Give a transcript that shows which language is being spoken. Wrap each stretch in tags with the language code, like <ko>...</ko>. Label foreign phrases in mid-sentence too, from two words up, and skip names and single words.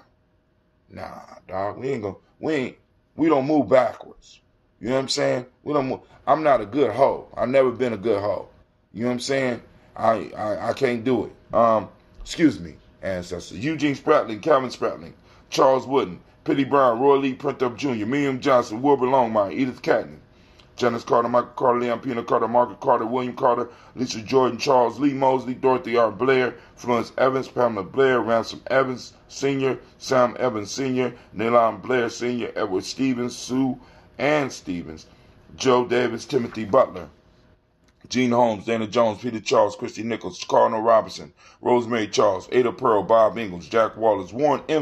<en>Nah, dog. We don't move backwards. You know what I'm saying? We don't move. I'm not a good hoe. I've never been a good hoe. You know what I'm saying? I can't do it. Excuse me, ancestors. Eugene Spratling, Calvin Spratling, Charles Wooden, Penny Brown, Roy Lee Printup Jr., Miriam Johnson, Wilbur Longmire, Edith Catney, Janice Carter, Michael Carter, Leon Pena Carter, Margaret Carter, William Carter, Lisa Jordan, Charles Lee Mosley, Dorothy R. Blair, Florence Evans, Pamela Blair, Ransom Evans Sr., Sam Evans Sr., Nylon Blair Sr., Edward Stevens, Sue Ann Stevens, Joe Davis, Timothy Butler, Gene Holmes, Dana Jones, Peter Charles, Christy Nichols, Cardinal Robinson, Rosemary Charles, Ada Pearl, Bob Ingalls, Jack Wallace, Warren M.</en>